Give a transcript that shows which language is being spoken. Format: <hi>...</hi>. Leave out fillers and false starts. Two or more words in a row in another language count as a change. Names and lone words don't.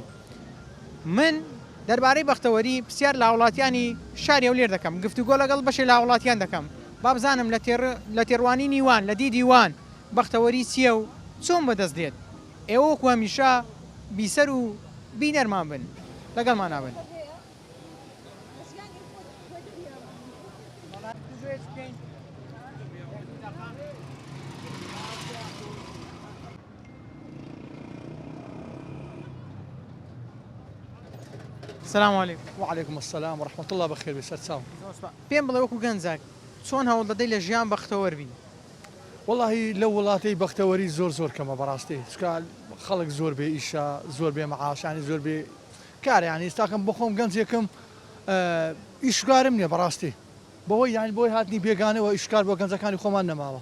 <ckb>من دەربارەی بەختەوەری پرسیار لە وڵاتیانی شاری هەولێر دەکەم، گفتوگۆ لەگەڵ بەشێک لە وڵاتیان دەکەم، با بزانم لە تێڕوانی نیوان لە دیدی وان بەختەوەری چییە و چۆن بەدەست دێت. ئێوە وەکو هەمیشە بیسەر و بینەرمان بن، لەگەڵمان نابن.</ckb> <ar>السلام عليكم. وعليكم السلام ورحمة الله</ar> <ckb>بخير بسات ساو. پێم بڵێ وەکو گەنجاک چۆن هەوڵ دەدەی لە ژیان بەختەوەر بی؟ والله لو وڵاتی بەختەوەری زۆر کەمە بەڕاستی، چکە خەڵک زۆر بێ ئیشە، زۆر بێ مەعاش، ینی زۆر بێ کار، ینی ئێستاکەم بۆ خۆم گەنجێکم ئیشکارم نییە بەڕاستی، بەوەی یانی بۆی هاتنی بێگانەوە ئیشکار بۆ گەنجەکانی خۆمان نەماوە.</ckb>